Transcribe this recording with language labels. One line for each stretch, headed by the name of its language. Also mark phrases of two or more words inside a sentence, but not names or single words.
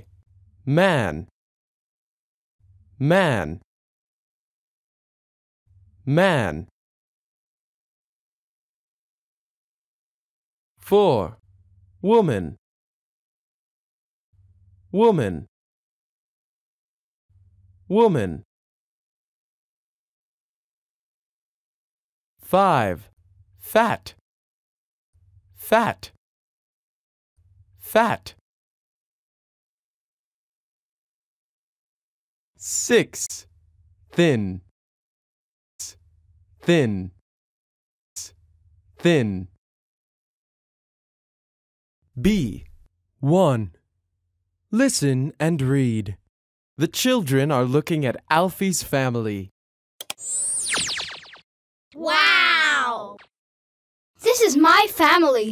English: Man, man, man. 4. Woman, woman, woman. 5. Fat, fat, fat. 6. Thin, thin, thin. B. 1. Listen and read. The children are looking at Alfie's family. Wow! This is my family.